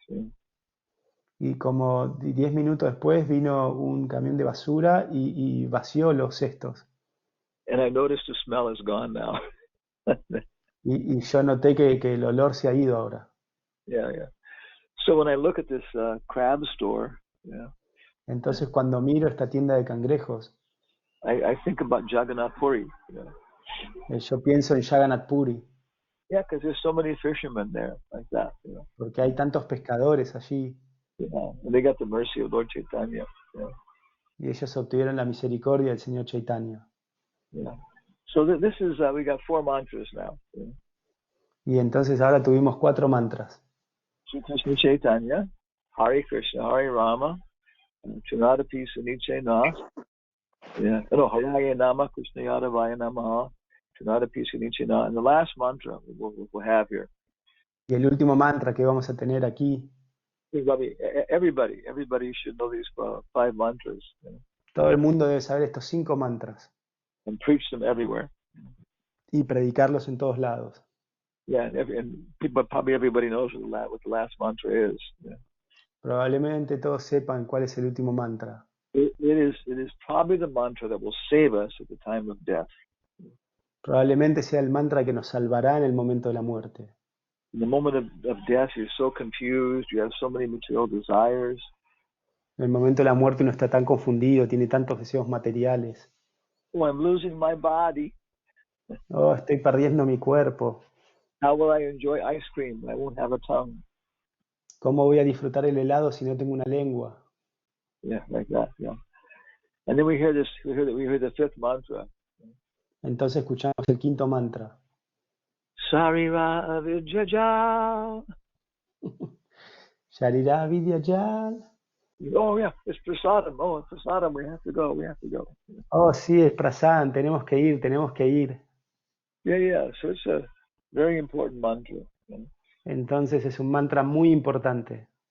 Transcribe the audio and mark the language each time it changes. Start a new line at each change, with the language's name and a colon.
English: You know?
Spanish: Y como 10 minutos después vino un camión de basura y vació los cestos.
English: And I noticed the smell is gone now.
Spanish: Y yo noté que el olor se ha ido ahora.
English: Yeah, yeah. So when I look at this crab store, yeah,
Spanish: Entonces cuando miro esta tienda de cangrejos,
English: I think about Jagannath Puri. You know?
Spanish: yo pienso en Jagannath Puri,
English: Yeah, because there's so many fishermen there like that. You know?
Spanish: porque hay tantos pescadores allí
English: Yeah, and they got the mercy of Lord Chaitanya. Yeah.
Spanish: y ellos obtuvieron la misericordia del Señor Chaitanya.
English: Yeah. So this is we got 4 mantras now. Yeah.
Spanish: Y entonces ahora tuvimos 4 mantras.
Sanskrit: Sri Krishna Chaitanya, Hare Krishna, Hare Rama, Chunadapi Suniche Na. Yeah. No, Haraya Nama, Krishna Yadavaya Namaha, Chunadapi Suniche Na.
English: And the last mantra we'll have here.
Spanish: Y el último mantra que vamos a tener aquí,
English: Everybody should know these 5 mantras. You know,
Spanish: todo el mundo debe saber estos 5 mantras
English: and preach them everywhere.
Spanish: y predicarlos en todos lados.
English: Yeah, and probably everybody knows what the last mantra is. Yeah.
Spanish: Probablemente todos sepan cuál es el último mantra.
English: It is probably the mantra that will save us at the time of death.
Spanish: Probablemente sea el mantra que nos salvará en el momento de la muerte.
English: In the moment of death, you're so confused, you have so many material desires.
Spanish: En el momento de la muerte uno está tan confundido, tiene tantos deseos materiales.
English: Oh, I'm losing my body.
Spanish: Oh, estoy perdiendo mi cuerpo.
English: How will I enjoy ice cream? I won't have a tongue.
Spanish: ¿Cómo voy a disfrutar el helado si no tengo una lengua?
English: Yeah, like that. Yeah. And then we hear this. We hear the 5th mantra.
Spanish: Entonces escuchamos el quinto mantra.
Sanskrit: Sarira avidyaja. Sharira Vidyajal.
English: Oh yeah, it's prasadam. Oh, it's prasadam. We have to go. We have to go.
Spanish: Oh, sí, es prasan, tenemos que ir, tenemos que ir.
English: Yeah, yeah. So it's a very important mantra. You know?
Spanish: Entonces es un mantra muy importante.